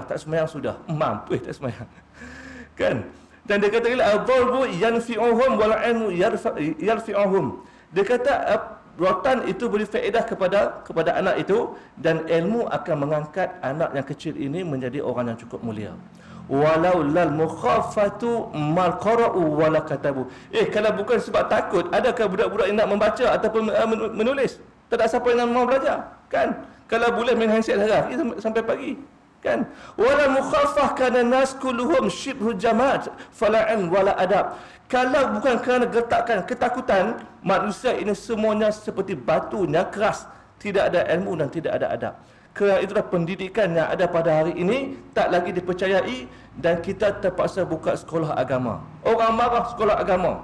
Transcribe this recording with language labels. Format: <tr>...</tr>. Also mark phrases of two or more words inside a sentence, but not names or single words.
<ms>Tak sembahyang sudah. Mampu tak sembahyang. Kan? Dan dia kata</ms> <ar>الضرب ينفعهم والعلم يرفعهم.</ar> <ms>Dia kata rotan itu beri faedah kepada anak itu, dan ilmu akan mengangkat anak yang kecil ini menjadi orang yang cukup mulia.</ms> <ar>لولا المخافة ما قرأوا ولا كتبوا.</ar> <ms>Kalau bukan sebab takut, adakah budak-budak yang nak membaca ataupun menulis? Tak ada siapa yang mau belajar, kan? Kalau boleh main handset hari sampai pagi, kan?</ms> <ar>ولولا المخافة كان الناس كلهم شبه الجماد فلا علم ولا أدب.</ar> <ms>Kalau bukan kerana ketakutan, manusia ini semuanya seperti batu yang keras, tidak ada ilmu dan tidak ada adab. Kerana itulah pendidikan yang ada pada hari ini tak lagi dipercayai, dan kita terpaksa buka sekolah agama. Orang marah sekolah agama.</ms>